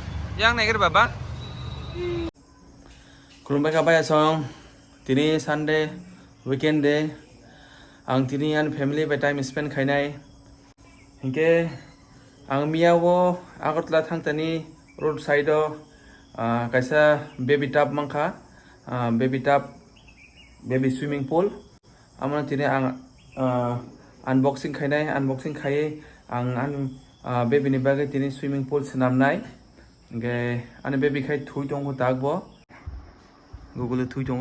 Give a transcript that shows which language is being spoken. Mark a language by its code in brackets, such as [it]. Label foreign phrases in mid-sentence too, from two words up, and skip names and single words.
[trp] Yang naik Baba. Kurumbai kabaya song. Tini Sunday weekend day. Ang tini an family by [en] time spend [trp] khainai. Hingke ang miyawo Agartala thangtani road side kaisa [en] baby tub [trp] mangkha [en] baby tub baby swimming pool [trp] amana tini ang unboxing khaye ang baby ni bagay tini [en] swimming pool [trp] senamnai hingke ani baby khai thui tongo dagbo Google thui tongo